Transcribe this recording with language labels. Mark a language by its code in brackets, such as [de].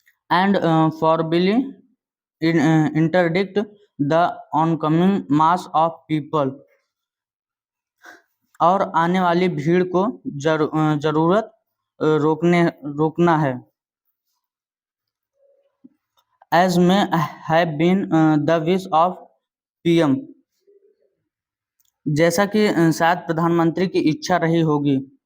[en] And forcibly interdict the oncoming mass of people. [hi] और आने वाली भीड़ को जरूरत रोकना है. [en] As may have been the wish of PM, [hi] जैसा कि शायद प्रधानमंत्री की इच्छा रही होगी.